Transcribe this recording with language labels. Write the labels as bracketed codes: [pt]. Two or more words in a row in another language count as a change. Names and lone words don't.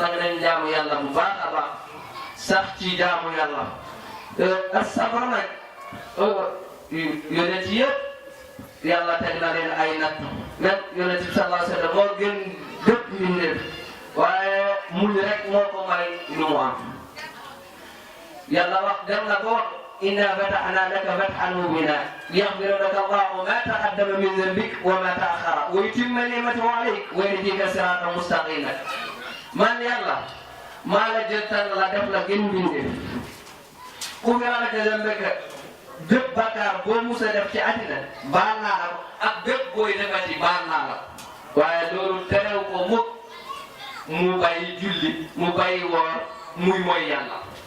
[wo] nag nañ jaamu yàlla bu baax a baax sax ci jaamu yàlla as-sabr nag yonent yëpp yàlla teg na leen ay natt même yonent bi [ar] صلى الله عليه وسلم [wo] moo gën bépp mbindeef waaye muñ rek moo ko may lu mu am yàlla wax dem na ko [ar] إنا فتحنا لك فتحا مبينا ليغفر لك الله ما تقدم من ذنبك وما تأخر ويتم نعمته عليك ويهديك صراطا مستقيما [wo] man yàlla maa la jël tànn la def la gën mbindeef [ar] غفر لك ذنبك [wo] bépp bakkaar boo mus a def ci àddina baal naa la ko ak bépp booy defati baal naa la waaye loolu terew ko mukk mu bàyyi julli mu bàyyi woor muy mooy yàlla